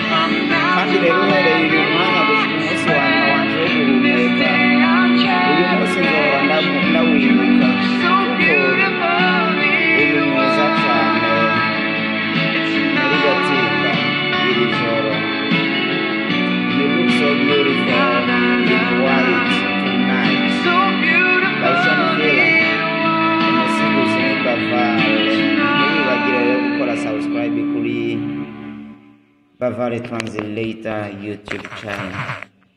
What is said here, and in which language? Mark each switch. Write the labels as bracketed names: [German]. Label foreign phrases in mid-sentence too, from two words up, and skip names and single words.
[Rundi] Kandi rero uhereye uyu mwanya gushika umunsi wa nyuma wanje wo guhumeka, uyu munsi nzohora ndawibuka kuko uri mwiza cyane muri Gatimba iri joro. [English] You look so beautiful in white tonight. By Sean Filler, [Rundi] umusizi ni Bavale. Ntibibagire rero gukora subscribe kuri Bavale Translator YouTube channel.